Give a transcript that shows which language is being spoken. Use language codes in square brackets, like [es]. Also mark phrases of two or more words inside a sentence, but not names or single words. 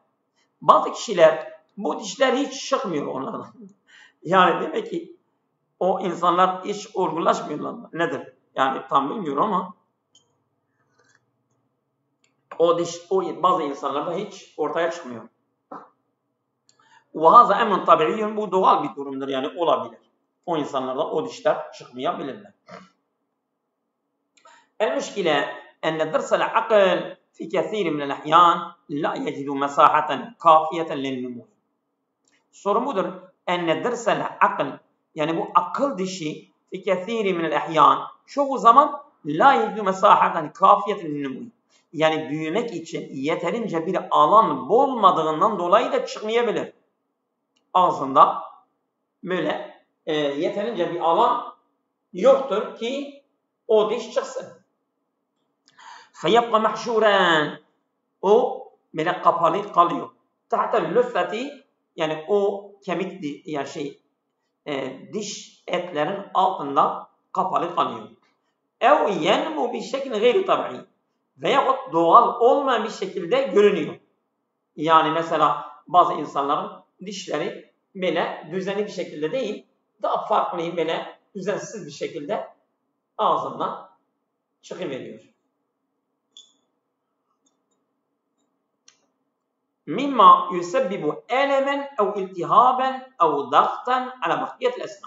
[tr] Bazı kişiler bu dişler hiç çıkmıyor onlardan. Yani demek ki o insanlar hiç olgunlaşmıyorlar. Nedir? Yani tam bilmiyorum ama o bazı insanlarda hiç ortaya çıkmıyor. [ar] وَهَذَا اَمْنٌ طَبِعِيٌّ [tr] Bu doğal bir durumdur, yani olabilir. O insanlarda o dişler çıkmayabilirler. [ar] المشكلة أن درس العقل في كثير من الأحيان لا يجد مساحة كافية للنمو. [tr] Sorun budur. [ar] أن درس العقل [tr] yani bu akıl dişi [ar] في كثير من الأحيان [tr] çoğu zaman [ar] لا يجد مساحة كافية للنمو. [tr] Yani büyümek için yeterince bir alan bulmadığından dolayı da çıkmayabilir. Ağzında böyle yeterince bir alan yoktur ki o diş çıksın. [ar] فَيَبْقَ مَحْشُورًا [tr] O böyle kapalı kalıyor. [ar] تحت اللثة [tr] yani o kemik yani diş etlerin altında kapalı kalıyor. [ar] اَوْ يَنْمُ بِشَكْلٍ غَيْرِ طَبْعِي [tr] Veyahut doğal olmayan bir şekilde görünüyor. Yani mesela bazı insanların dişleri böyle düzenli bir şekilde değil, daha farklı böyle düzensiz bir şekilde ağzından çıkıveriyor. [ar] مما يسبب ألما أو التهابا أو ضغطا على بقية الأسنان.